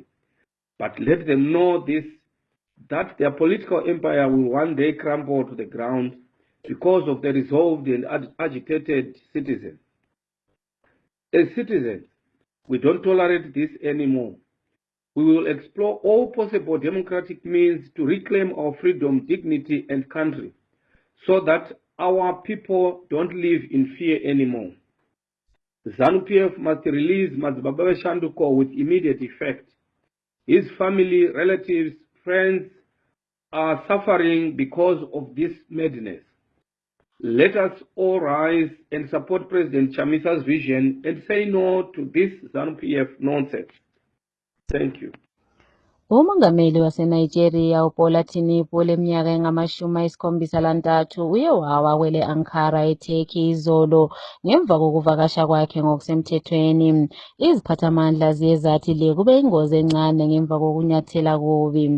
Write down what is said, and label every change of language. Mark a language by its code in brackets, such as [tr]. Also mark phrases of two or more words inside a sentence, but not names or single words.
[en] But let them know this, that their political empire will one day crumble to the ground because of the resolved and agitated citizens. As citizens, we don't tolerate this anymore. We will explore all possible democratic means to reclaim our freedom, dignity, and country so that our people don't live in fear anymore. ZANU-PF must release Matsibaba Beshanduko with immediate effect. His family, relatives, friends are suffering because of this madness. Let us all rise and support President Chamisa's vision and say no to this ZANU-PF nonsense. Thank you. [nd] uMongameli waseNigeria uBola Tinubu oleminyaka engama-73 uye wawa kwele Ankara eTurkey izolo ngemva kokuvakasha kwakhe ngokusemthethweni. Iziphathamandla ziye zathi le kube ingozi encane ngemva kokunyathela kubi.